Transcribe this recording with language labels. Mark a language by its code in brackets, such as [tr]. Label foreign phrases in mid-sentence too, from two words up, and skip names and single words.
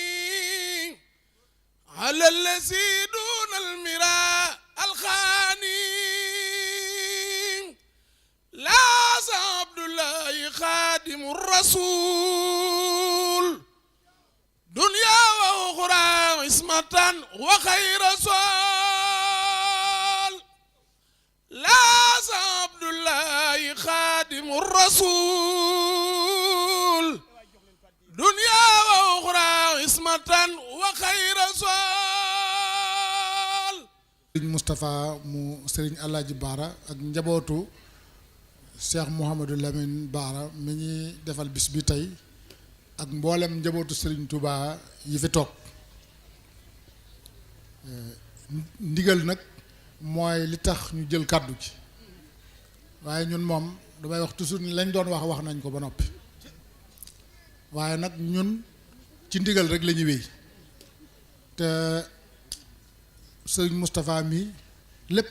[ar] على الذي دون المراء الخاني لا عبد الله خادم الرسول دنيا وأخرى عصمة وخير رسول لا عبد الله خادم الرسول دنيا وأخرى عصمة وخير رسول [wo] Sëriñ Moustapha mu Sëriñ Alaaji Baara ak njabootu Cheikh Mouhamadou Lamine Baara mi ñuy defal bis bi tey ak mboolem njabootu Sëriñ Touba yi fi toog ndigal nag mooy li tax ñu jël kàddu ci waaye ñun moom damay wax toujours ni lañ doon wax nañ ko ba noppi waaye nag ñun ci ndigal rek la ñuy wéy te Sëriñ Moustapha mi lépp